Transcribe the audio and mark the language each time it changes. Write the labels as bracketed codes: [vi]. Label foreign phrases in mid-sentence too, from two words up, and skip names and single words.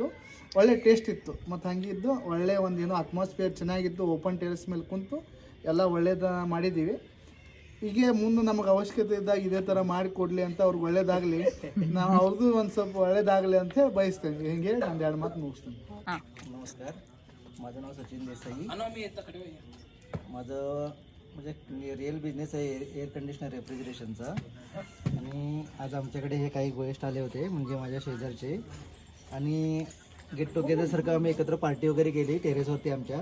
[kn] ಒಳ್ಳೆ ಟೇಸ್ಟ್ ಇತ್ತು. ಮತ್ತು ಹಂಗಿದ್ದು ಒಳ್ಳೆ ಒಂದೇನೋ ಅಟ್ಮಾಸ್ಫಿಯರ್ ಚೆನ್ನಾಗಿತ್ತು. [en] open terrace [kn] ಮೇಲೆ ಕುಂತು ಎಲ್ಲ ಒಳ್ಳೇದು ಮಾಡಿದ್ದೀವಿ. ಹೀಗೆ ಮುಂದೆ ನಮಗೆ ಅವಶ್ಯಕತೆ ಇದ್ದಾಗ ಇದೇ ಥರ ಮಾಡಿಕೊಡ್ಲಿ ಅಂತ ಅವ್ರಿಗೆ ಒಳ್ಳೇದಾಗಲಿ, ನಾವು ಅವ್ರದ್ದು ಒಂದು ಸ್ವಲ್ಪ ಒಳ್ಳೇದಾಗಲಿ ಅಂತ ಹೇಳಿ ಬಯಸ್ತೇನೆ. ಹಿಂಗೆ ಒಂದು ಎರಡು ಮಾತು ಮುಗಿಸ್ತೇನೆ. [mr] नमस्कार, माझं नाव सचिन देसाई. माझं म्हणजे [en] real business [mr] आहे [en] air conditioner [mr] रेफ्रिजरेशनचा. आणि आज आमच्याकडे हे काही गेस्ट आले होते, म्हणजे माझ्या शेजारचे. आणि [en] get togetherसारखं [mr] आम्ही एकत्र पार्टी वगैरे केली टेरेसवरती आमच्या.